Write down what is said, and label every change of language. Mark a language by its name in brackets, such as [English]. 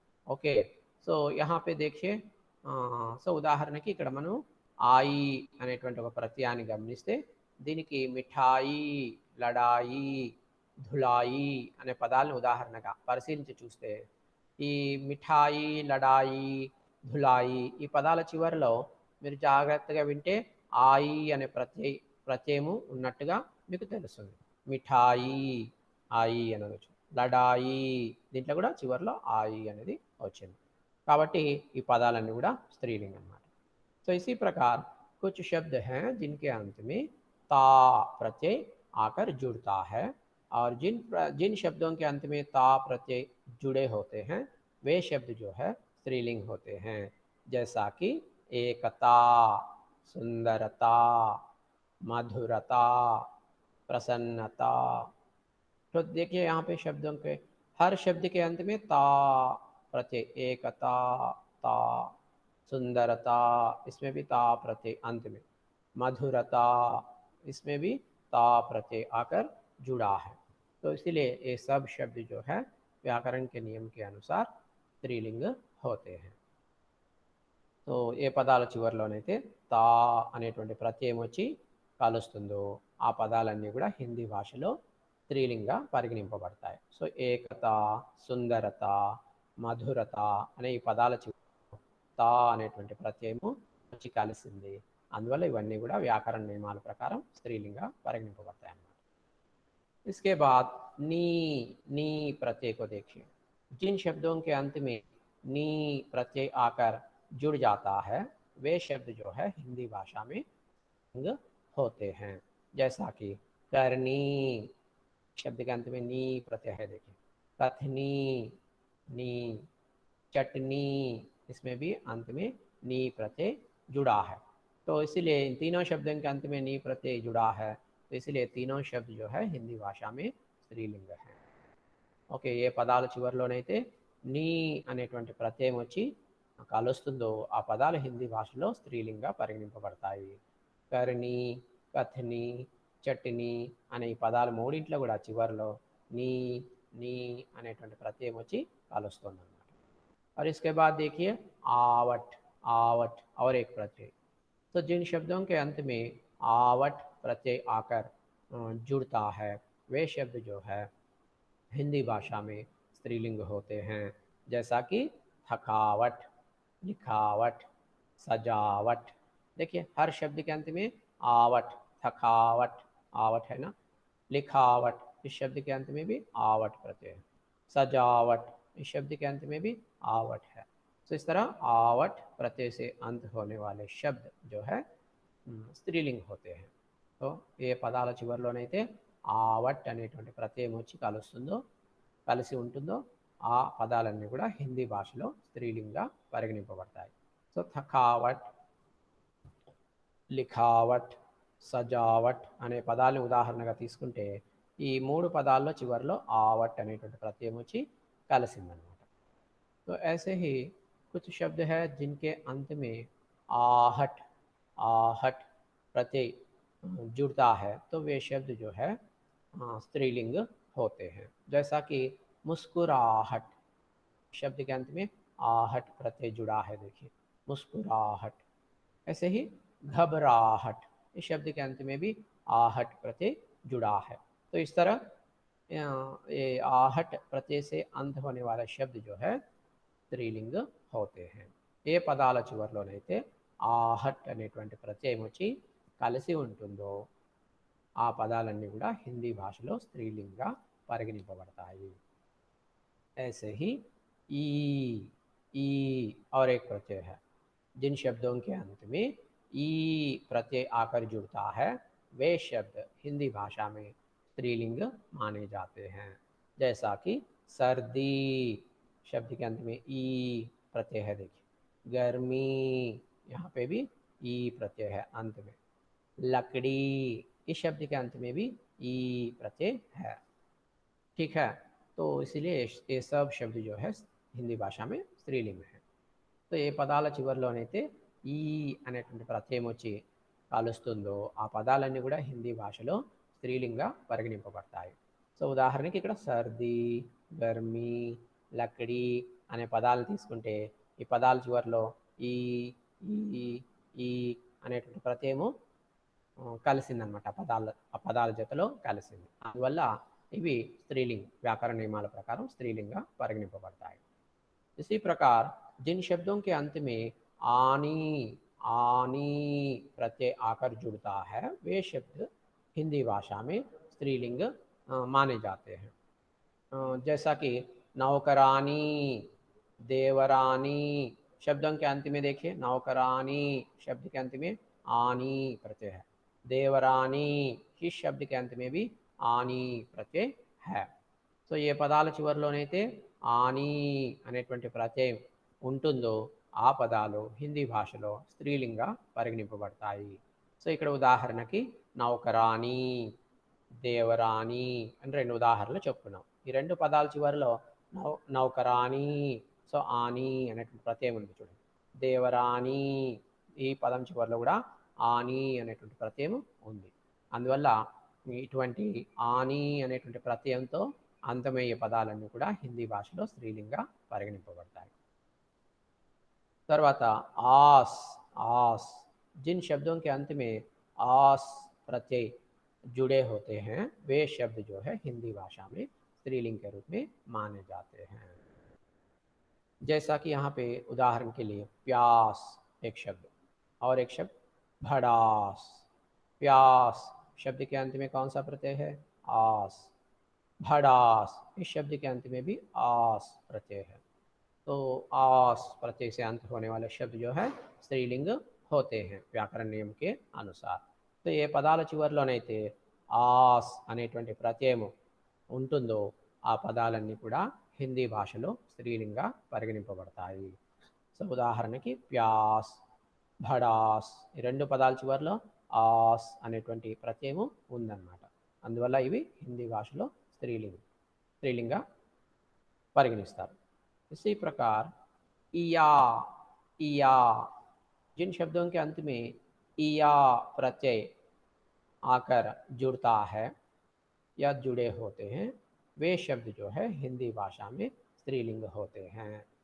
[Telugu] Okay, so [Hindi] यहाँ पे देखिए, [Telugu] సో ఉదాహరణకి ఇక్కడ మనం ఆయి అనేటువంటి ఒక ప్రత్యయాన్ని గమనిస్తే దీనికి మిఠాయి, లడాయి, ధులాయి అనే పదాలను ఉదాహరణగా పరిశీలించి చూస్తే ఈ మిఠాయి, లడాయి, ధులాయి ఈ పదాల చివరిలో మీరు జాగ్రత్తగా వింటే ఆయి అనే ప్రత్యయము ఉన్నట్టుగా మీకు తెలుస్తుంది। మిఠాయి, ఆయి అనవచ్చు। లడాయి, దీంట్లో కూడా చివరిలో ఆయి అనేది వచ్చింది। కాబట్టి ఈ పదాలన్నీ కూడా స్త్రీలింగం అన్నమాట। [Hindi] तो इसी प्रकार कुछ शब्द हैं जिनके अंत में ता प्रत्यय आकर जुड़ता है, और जिन शब्दों के अंत में ता प्रत्यय जुड़े होते हैं वे शब्द जो है स्त्रीलिंग होते हैं। जैसा कि एकता, सुंदरता, मधुरता, प्रसन्नता। तो देखिए यहाँ पे शब्दों के हर शब्द के अंत में ता प्रत्यय, एकता, ता, सुंदरता, इसमें भी ता प्रत्यय अंत में, मधुरता, इसमें भी ता प्रत्यय आकर जुड़ा है। तो इसलिए ये सब शब्द जो है व्याकरण के नियम के अनुसार स्त्रीलिंग होते हैं। [Telugu] तो ఏ పదాల చివరిలోనైతే తా అనేటువంటి ప్రత్యయం వచ్చి కలుస్తుందో ఆ పదాలన్నీ కూడా హిందీ భాషలో స్త్రీలింగా పరిగణింపబడతాయి। సో ఏకత, సుందరత, మధురత అనే ఈ పదాల చివరి తా అనేటువంటి ప్రత్యయము వచ్చి కలిసింది। అందువల్ల ఇవన్నీ కూడా వ్యాకరణ నియమాల ప్రకారం స్త్రీలింగా పరిగణింపబడతాయి అన్నమాట। [Hindi] इसके बाद नी, नी प्रत्यय को देखिए। जिन शब्दों के अंत में नी प्रत्यय आकर जुड़ जाता है वे शब्द जो है हिंदी भाषा में लिंग होते हैं। जैसा कि करनी, शब्द के अंत में नी प्रत्यय है, देखिए। कथनी, नी। चटनी, इसमें भी अंत में नी प्रत्यय जुड़ा है। तो इसीलिए इन तीनों शब्दों के अंत में नी प्रत्यय जुड़ा है, तो इसलिए तीनों शब्द जो है हिंदी भाषा में स्त्रीलिंग है। [Telugu] ఓకే, ఏ పదాల చివరిలోనైతే నీ అనేటువంటి ప్రత్యయం వచ్చి కలుస్తుందో ఆ పదాలు హిందీ భాషలో స్త్రీలింగా పరిగణింపబడతాయి। కర్ణి, కథని, చట్నీ అనే ఈ పదాలు మూడింట్లో కూడా చివరిలో నీ, నీ అనేటువంటి ప్రత్యయం వచ్చి కలుస్తుంది అన్నమాట। [Hindi] और इसके बाद देखिए आवट, आवट और एक प्रत्यय। तो जिन शब्दों के अंत में आवट प्रत्यय आकर जुड़ता है वे शब्द जो है हिंदी भाषा में स्त्रीलिंग होते हैं। जैसा कि थकावट, लिखावट, सजावट। देखिए हर शब्द के अंत में आवट, थकावट, आवट है ना। लिखावट, इस शब्द के अंत में भी आवट प्रत्यय है। सजावट, इस शब्द के अंत में भी आवट है। तो इस तरह आवट प्रत्यय से अंत होने वाले शब्द जो है స్త్రీలింగ్ होते हैं। [Telugu] तो ఏ పదాల చివరిలోనైతే ఆవట్ అనేటువంటి ప్రత్యయం వచ్చి కలుస్తుందో కలిసి ఉంటుందో ఆ పదాలన్నీ కూడా హిందీ భాషలో స్త్రీలింగంగా పరిగణింపబడతాయి। సో థకావట్, లిఖావట్, సజావట్ అనే పదాలను ఉదాహరణగా తీసుకుంటే ఈ మూడు పదాల్లో చివరిలో ఆవట్ అనేటువంటి ప్రత్యయం వచ్చి కలిసిందనమాట। [Hindi] तो ऐसे ही कुछ शब्द है जिनके अंत में आहट, आहट प्रत्यय जुड़ता है तो वे शब्द जो है स्त्रीलिंग होते हैं। जैसा कि मुस्कुराहट, शब्द के अंत में आहट प्रत्यय जुड़ा है, देखिए मुस्कुराहट। ऐसे ही घबराहट, इस शब्द के अंत में भी आहट प्रत्यय जुड़ा है। तो इस तरह ये आहट प्रत्यय से अंत होने वाला शब्द जो है స్త్రీలింగ होते हैं। [Telugu] ఏ పదాల చివరిలోనైతే ఆహట్ అనేటువంటి ప్రత్యయం వచ్చి కలిసి ఉంటుందో ఆ పదాలన్నీ కూడా హిందీ భాషలో స్త్రీలింగంగా పరిగణింపబడతాయి। [Hindi] ऐसे ही ई, ई और एक प्रत्यय है। जिन शब्दों के अंत में ई प्रत्यय आकर जुड़ता है वे शब्द हिंदी भाषा में स्त्रीलिंग माने जाते हैं। जैसा कि सर्दी, शब्द के अंत में ई प्रत्यय है, देखिए। गर्मी, यहाँ पे भी ई प्रत्यय है अंत में। लकड़ी, इस शब्द के अंत में भी ई प्रत्यय है। ठीक है, तो इसीलिए ये सब शब्द जो है हिंदी भाषा में स्त्रीलिंग है। [Telugu] तो ఏ పదాల చివరిలోనైతే ఈ అనేటువంటి ప్రత్యయం వచ్చి కలుస్తుందో ఆ పదాలన్నీ కూడా హిందీ భాషలో స్త్రీలింగంగా పరిగణింపబడతాయి। సో ఉదాహరణకి ఇక్కడ సర్ది, గర్మి, లకడి అనే పదాలను తీసుకుంటే ఈ పదాల చివరిలో ఈ ఈ ఈ అనేటువంటి ప్రత్యయము కలిసిందనమాట, ఆ పదాల జతలో కలిసింది। అందువల్ల ఇవి స్త్రీలింగ్, వ్యాకరణ నియమాల ప్రకారం స్త్రీలింగంగా పరిగణింపబడతాయి। [Hindi] इसी प्रकार जिन शब्दों के अंत में आनी, आनी प्रत्यय आकर जुड़ता है वे शब्द हिंदी भाषा में स्त्रीलिंग माने जाते हैं। जैसा कि नौकरानी, देवरानी, शब्दों के अंत में देखिए नौकरानी शब्द के अंत में आनी प्रत्यय है। देवरानी इस शब्द के अंत में भी आनी प्रत्यय है। [Telugu] సో ఏ పదాల చివరిలోనైతే ఆని అనేటువంటి ప్రత్యయం ఉంటుందో ఆ పదాలు హిందీ భాషలో స్త్రీలింగంగా పరిగణింపబడతాయి। సో ఇక్కడ ఉదాహరణకి నౌకరాని, దేవరాని అని రెండు ఉదాహరణలు చెప్పుకున్నాం। ఈ రెండు పదాల చివరిలో నౌకరాని, సో ఆని అనేటువంటి ప్రత్యయం ఉంది చూడండి। దేవరాని, ఈ పదం చివరిలో కూడా ఆని అనేటువంటి ప్రత్యయం ఉంది। అందువల్ల ఇటువంటి ఆని అనేటువంటి ప్రత్యయంతో అంతమయ్యే పదాలన్నీ కూడా హిందీ భాషలో స్త్రీలింగంగా పరిగణింపబడతాయి। తర్వాత [Hindi] आस, आस, जिन शब्दों के अंत में आस प्रत्यय जुड़े होते हैं वे शब्द जो है हिंदी भाषा में स्त्रीलिंग के रूप में माने जाते हैं। जैसा कि यहाँ पे उदाहरण के लिए प्यास एक शब्द और एक शब्द भड़ास। प्यास शब्द के अंत में कौन सा प्रत्यय है? आस। भड़ास इस शब्द के अंत में भी आस प्रत्यय है। तो आस प्रत्यय से अंत होने वाले शब्द जो है स्त्रीलिंग होते हैं व्याकरण नियम के अनुसार। तो ये [Telugu] పదాల చివరిలోనైతే ఆస్ అనేటువంటి ప్రత్యయం ఉంటుందో ఆ పదాలన్నీ కూడా హిందీ భాషలో స్త్రీలింగంగా పరిగణింపబడతాయి। సో ఉదాహరణకి ప్యాస్, భడాస్ ఈ రెండు పదాల చివరిలో ఆస్ అనేటువంటి ప్రత్యయము ఉందన్నమాట। అందువల్ల ఇవి హిందీ భాషలో स्त्रीलिंग परिगणिस्तारु। [Hindi] इसी प्रकार इया, इया, जिन शब्दों के अंत में इया प्रत्यय आकर जुड़ता है या जुड़े होते हैं वे शब्द जो है हिंदी भाषा में स्त्रीलिंग होते हैं।